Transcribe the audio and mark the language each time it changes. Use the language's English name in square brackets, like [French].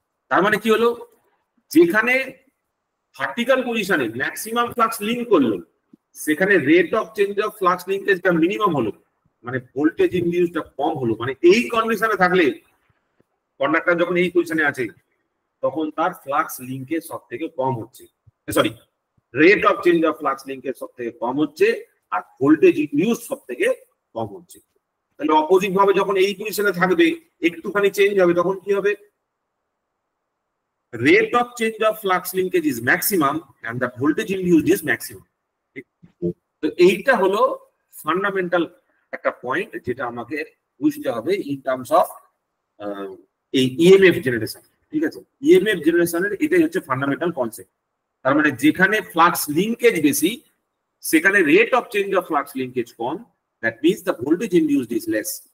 [Bangla] তার মানে কি হলো, যেখানে ভার্টিক্যাল পজিশনে ম্যাক্সিমাম ফ্লাক্স লিঙ্ক করলো সেখানে rate of change of flux লিঙ্কেজটা minimum হলো, মানে ভোল্টেজ ইনডিউসটা কম হলো। মানে এই কন্ডিশনে থাকলে কন্ডাক্টর যখন এই পজিশনে আছে তখন তার ফ্লাক্স লিঙ্কেজ সব থেকে কম হচ্ছে, sorry, rate of change of flux linkage সব থেকে কম হচ্ছে আর ভোল্টেজ ইনডিউস সব থেকে কম হচ্ছে। তাহলে অপোজিট ভাবে যখন এই পজিশনে থাকবে একটুখানি চেঞ্জ হবে তখন কি হবে, [English] rate of change of flux linkage is maximum and the voltage induced is maximum. [Bangla] তো এইটা হলো ফান্ডামেন্টাল একটা পয়েন্ট যেটা আমাকে বুঝতে হবে ইন টার্মস অফ এই ইএমএফ জেনারেশন, ঠিক আছে। ইএমএফ জেনারেশনের এটাই হচ্ছে ফান্ডামেন্টাল কনসেপ্ট। তার মানে যেখানে ফ্লাক্স লিঙ্কেজ বেশি সেখানে rate of change of flux linkage com, [English] That means the voltage induced is less.